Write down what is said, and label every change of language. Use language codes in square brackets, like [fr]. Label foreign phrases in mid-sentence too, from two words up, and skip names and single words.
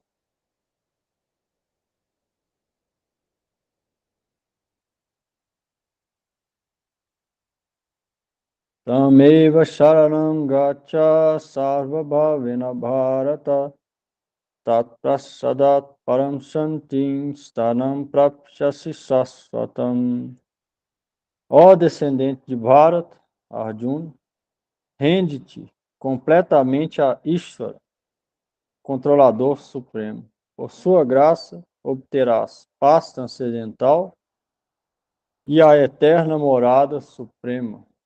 [sa] तमेव शरणम् गच्छ सर्वभावेन भारत तत्प्रसादात् परम् शान्तिम् स्तानम् प्राप्शसि सस्वतम्. [pt] Ó descendente de Bharata, Arjuna, rende-te completamente a Ishvara, controlador supremo. Por sua graça, obterás paz transcendental e a eterna morada suprema.